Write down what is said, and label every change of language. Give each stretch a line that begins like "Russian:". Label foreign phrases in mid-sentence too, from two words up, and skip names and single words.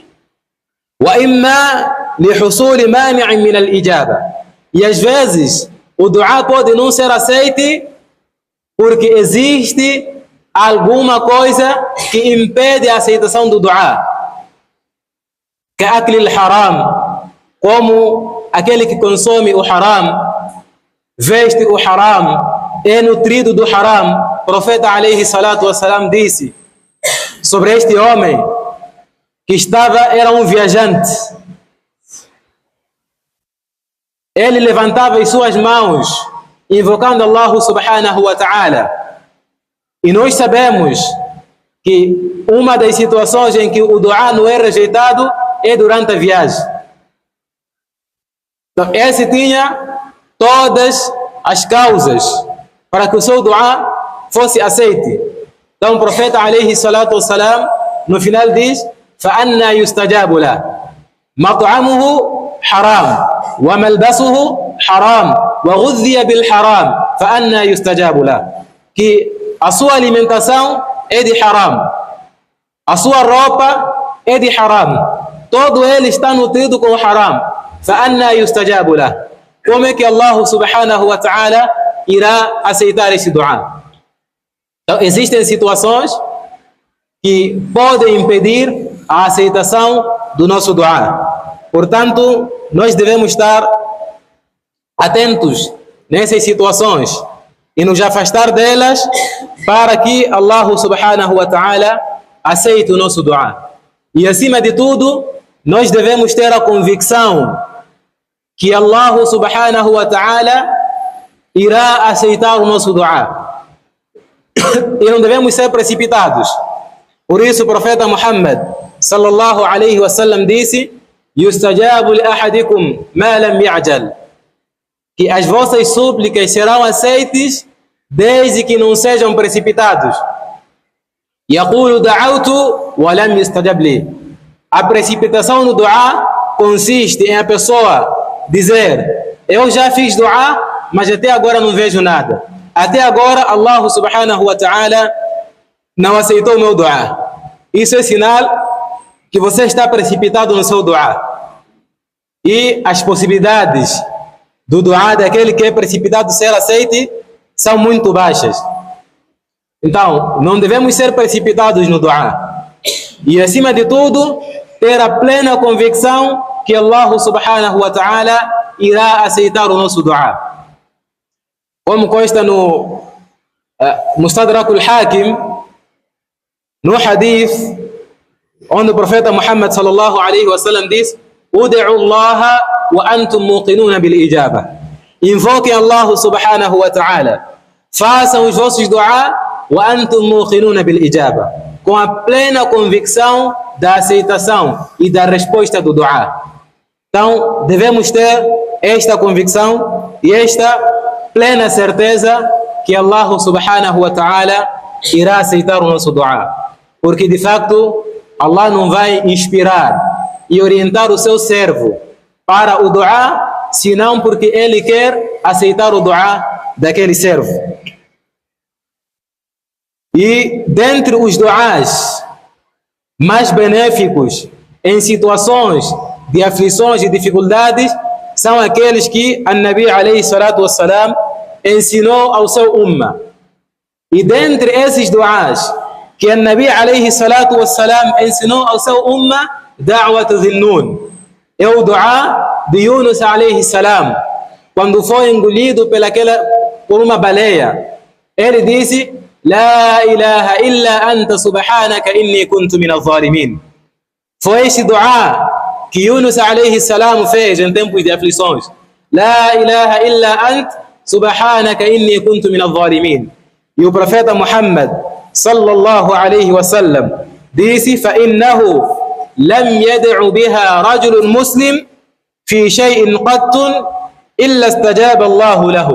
Arabic: وإما لحصول مانع من الإجابة.
Portuguese: E às vezes o dua pode não ser aceito porque existe alguma coisa que impede a aceitação do dua.
Arabic: كأكل الحرام,
Portuguese: como aquele que consome o haram, veste o haram, é nutrido do haram. O profeta
Arabic: عليه الصلاة والسلام
Portuguese: disse sobre este homem que era um viajante. Ele levantava as suas mãos invocando Allah
Arabic: سبحانه وتعالى.
Portuguese: E nós sabemos que uma das situações em que o dua não é rejeitado é durante a viagem. Então, esse tinha todas as causas para que o seu dua fosse aceito. Então o profeta
Arabic: عليه الصلاة والسلام
Portuguese: no final diz:
Arabic: فَأَنَّا يُسْتَجَابُ لَهُ مَطْعَمُهُ حَرَامٌ وَمَلْبَسُهُ حَرَامٌ وَغُذِّيَ بِالْحَرَامِ فَأَنَّا يُسْتَجَابُ لَهُ.
Portuguese: Que a sua alimentação é de haram, a sua roupa é de haram, todo ele está nutrido com haram.
Arabic: فَأَنَّا يُسْتَجَابُ لَهُ.
Portuguese: Como é que Allah
Arabic: سبحانه وتعالى
Portuguese: irá aceitar esse dua? Então existem situações que podem impedir a aceitação do nosso dua. Portanto, nós devemos estar atentos nessas situações e nos afastar delas para que Allah
Arabic: سبحانه وتعالى
Portuguese: aceite o nosso dua. E acima de tudo, nós devemos ter a convicção que Allah
Arabic: سبحانه وتعالى
Portuguese: irá aceitar o nosso dua. E não devemos ser precipitados. Por isso o profeta Muhammad
Arabic: صلى الله عليه وسلم
Portuguese: disse:
Arabic: يستجاب لأحدكم ما لم يعجل,
Portuguese: que as vossas súplicas serão aceitas desde que não sejam precipitados.
Arabic: يقول دعوت ولم يستجب لي.
Portuguese: A precipitação no dua consiste em a pessoa dizer: eu já fiz dua, mas até agora não vejo nada. Até agora Allah
Arabic: سبحانه وتعالى
Portuguese: não aceitou o meu dua. Isso é sinal que você está precipitado no seu dua. E as possibilidades do dua daquele que é precipitado ser aceito são muito baixas. Então, não devemos ser precipitados no dua. E acima de tudo, ter a plena convicção que Allah
Arabic: سبحانه وتعالى
Portuguese: irá aceitar o nosso dua. Como consta no Mustadrak al-Hakim, no hadith, onde o profeta Muhammad
Arabic: صلى الله عليه وسلم
Portuguese: diz:
Arabic: ادعوا الله وأنتم موقنون بالإجابة.
Portuguese: Invoquem Allah
Arabic: سبحانه وتعالى,
Portuguese: façam os vossos dua
Arabic: وأنتم موقنون بالإجابة,
Portuguese: com a plena convicção da aceitação e da resposta do dua. Então devemos ter esta convicção e esta plena certeza que Allah
Arabic: سبحانه وتعالى
Portuguese: irá aceitar o nosso dua. Porque de facto Allah não vai inspirar e orientar o seu servo para o dua, senão porque ele quer aceitar o dua daquele servo. E dentre os duas mais benéficos em situações de aflições e dificuldades são aqueles que a Nabi
Arabic: عليه الصلاة والسلام
Portuguese: ensinou ao seu umma. E dentre esses duas que a Nabi
Arabic: عليه الصلاة والسلام
Portuguese: ensinou ao seu umma,
Arabic: دعوة ذي النون,
Portuguese: é o dua de Yunus
Arabic: عليه السلام,
Portuguese: quando foi engolido por uma baleia. Ele disse:
Arabic: لا إله إلا أنت سبحانك إني كنت من الظالمين.
Portuguese: Foi esse dua que Yunus
Arabic: عليه السلام
Portuguese: fez em tempos de aflições.
Arabic: لا إله إلا أنت سبحانك إني كنت من الظالمين.
Portuguese: E o profeta Muhammad
Arabic: صلى الله عليه وسلم
Portuguese: disse:
Arabic: فإنه لم يدع بها رجل مسلم في شيء قط إلا استجاب الله له.